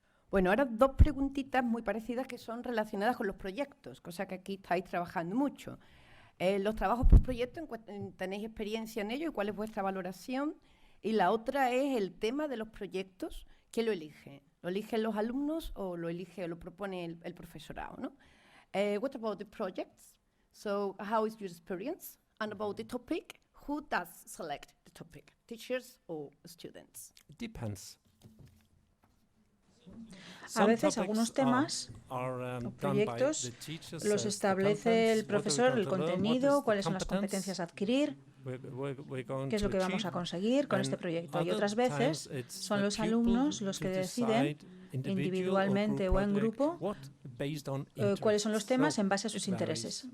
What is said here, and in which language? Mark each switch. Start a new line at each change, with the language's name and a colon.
Spanish: Bueno, ahora dos preguntitas muy parecidas que son relacionadas con los proyectos, cosa que aquí estáis trabajando mucho. Los trabajos por proyecto, ¿tenéis experiencia en ello y cuál es vuestra valoración? Y la otra es el tema de los proyectos. ¿Quién lo elige? ¿Lo eligen los alumnos o lo propone el profesorado, ¿no?
English: What about the projects? So how is your experience? And about the topic, who does select the topic? Teachers or students? It depends.
Spanish: A veces algunos temas o proyectos los establece el profesor, el contenido, cuáles son las competencias a adquirir, qué es lo que vamos a conseguir con este proyecto. Y otras veces son los alumnos los que deciden individualmente o en grupo cuáles son los temas en base a sus intereses.